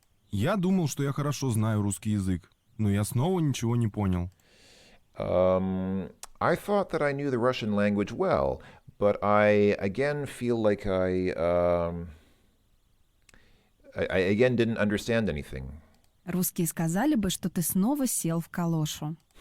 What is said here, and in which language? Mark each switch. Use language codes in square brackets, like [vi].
[ru] Я думал, что я хорошо знаю русский язык, но я снова ничего не понял. [en] I thought that I knew the Russian language well, but I again feel like I again didn't understand anything. [ru] Русские сказали бы, что ты снова сел в калошу.